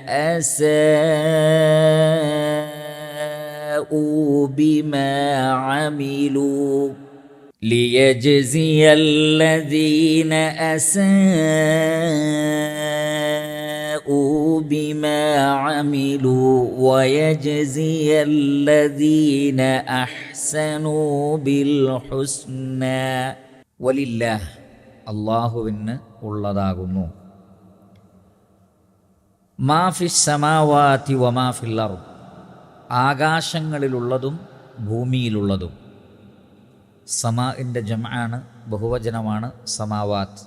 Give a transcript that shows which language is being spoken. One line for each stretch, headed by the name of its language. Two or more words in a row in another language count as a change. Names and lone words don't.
Arabic: أساءوا بما عملوا ويجزي الذين أحسنوا بالحسنى.
Malayalam: ولله അല്ലാഹുവിന് ഉള്ളതാകുന്നു
Arabic: ما في السماوات وما في الأرض,
Malayalam: ആകാശങ്ങളിലുള്ളതും ഭൂമിയിലുള്ളതും. സമാഇൻ്റെ ജംആണ്, ബഹുവചനമാണ് സമാവാത്ത്.